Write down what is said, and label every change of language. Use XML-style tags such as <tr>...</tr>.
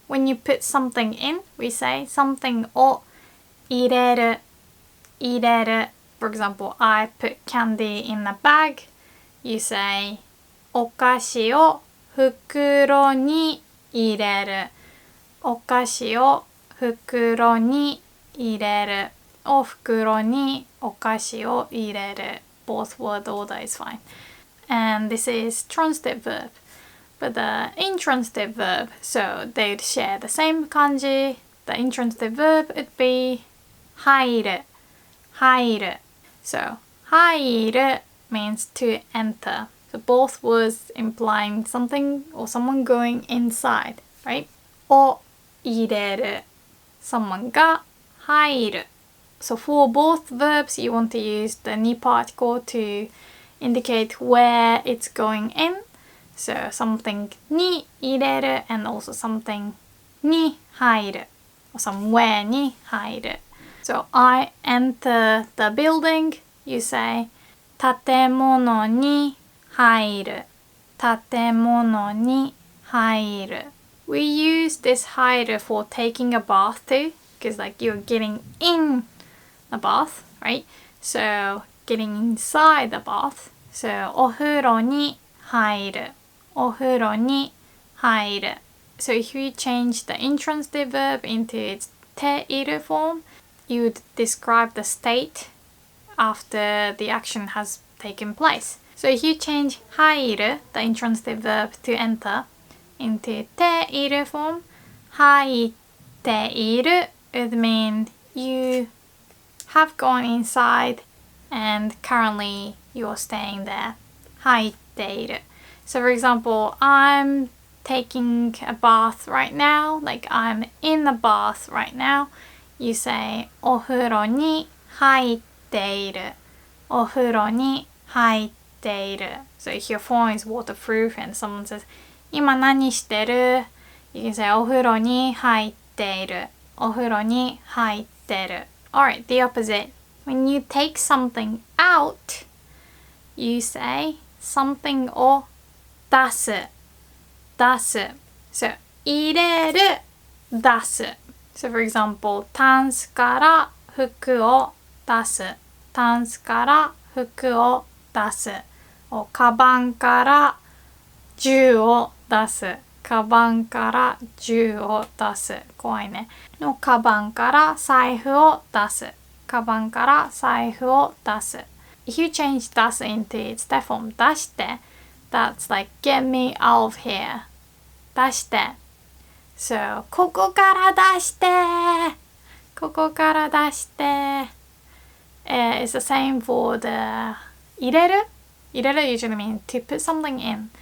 <en>When you put something in, we say something</en> <ja>を入れる. 入れる.</ja> <en>For example, I put candy in a bag. You say</en> <ja>お菓子を袋に入れる. お菓子を袋に入れる. お袋にお菓子を入れる.</ja> <en>Both word order is fine. And this is transitive verb. But the intransitive verb, so they'd share the same kanji. The intransitive verb would be 入る.</en> <ja>入る.</ja> <en>So 入る means to enter. So both words implying something or someone going inside, right?</en> <ja>を入れる.</ja> <en>Someone</en> <ja>が入る.</ja> <en>So for both verbs, you want to use the ni particle to indicate where it's going in. So something に入れる and also something に入る or somewhere に入る. So I enter the building. You say</en> <ja>建物に入る. 建物に入る.</ja> <en>We use this 入る for taking a bath too, because like you're getting in a bath, right? So getting inside the bath.</en> <ja>So お風呂に入る.お風呂に入る.</ja> <en>So if you change the intransitive verb into its ている form, you would describe the state after the action has taken place. So if you change 入る, the intransitive verb to enter, into ている form, 入っている would mean you have gone inside and currently you're staying there.</en> <ja>入っている.</ja> <en>So for example, I'm taking a bath right now, like I'm in the bath right now. You say</en> <ja>お風呂に入っている. お風呂に入っている.</ja> <en>So if your phone is waterproof and someone says</en> <ja>今何してる?</ja> <en>You can say</en> <ja>お風呂に入っている. お風呂に入ってる.</ja> <en>Alright, the opposite. When you take something out, you say something</en> <ja>を出す. 出す.So 入れる, 出す.</ja> <en>So for example,</en> <ja>タンスから服を出す. タンスから服を出す.or カバンから銃を出す. カバンから銃を出す.怖いね。のカバンから財布を出す.カバンから財布を出す.</ja> <en>If you change 出す into its deaf form, 出して, that's like get me out of here.</en> <ja>出して.So ここから出して。ここから出して。</ja> <en>It's the same for the 入れる. 入れる usually means to put something in.</en>